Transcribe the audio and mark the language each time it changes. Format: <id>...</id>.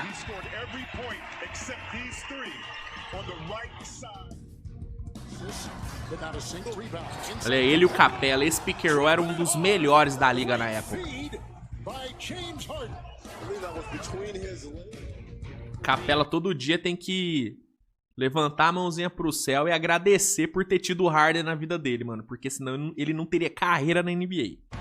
<en>He scored every point except these 3 on the right side. Without a single rebound.</en> <pt>Olha, ele e o Capela, esse pick and roll era um dos melhores da liga na época.</pt> <en>By James Harden. I believe that was between his legs.</en> <pt>Capela todo dia tem que levantar a mãozinha pro céu e agradecer por ter tido o Harden na vida dele, mano. Porque senão ele não teria carreira na NBA.</pt>